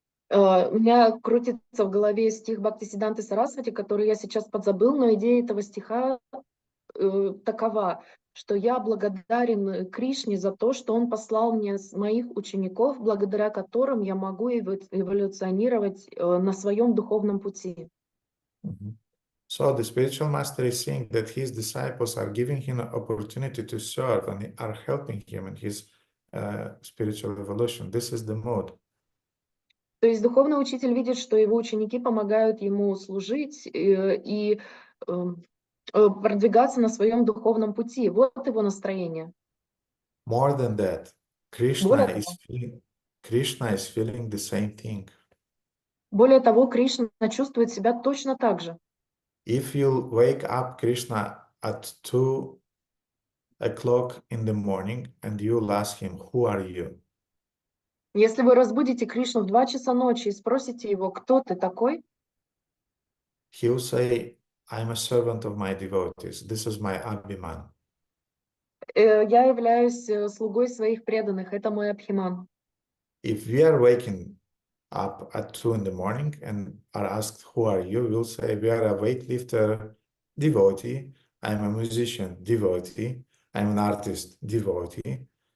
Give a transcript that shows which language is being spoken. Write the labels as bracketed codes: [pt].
[ru] У меня крутится в голове стих Бхактисиддханты Сарасвати, который я сейчас подзабыл, но идея этого стиха такова, что я благодарен Кришне за то, что он послал мне моих учеников, благодаря которым я могу эволюционировать на своем духовном пути. [en] So the spiritual master is saying that his disciples are giving him an opportunity to serve and are helping him in his spiritual evolution. This is the mode. [ru] То есть духовный учитель видит, что его ученики помогают ему служить и продвигаться на своем духовном пути. Вот его настроение. [en] More than that, [ru] Более [en] Krishna is feeling the same thing. [ru] того, Кришна чувствует себя точно так же. [en] If you wake up Krishna at 2 o'clock in the morning and you'll ask him, who are you? [ru] Если вы разбудите Кришну в 2 часа ночи и спросите его, кто ты такой, [en] He'll say, I'm a servant of my devotees. This is my abhiman. [ru] я являюсь слугой своих преданных, это мой абхиман. [en] If we are waking up at 2 in the morning and are asked, who are you? We'll say, we are a weightlifter, devotee. I'm a musician, devotee. I'm an artist, devotee.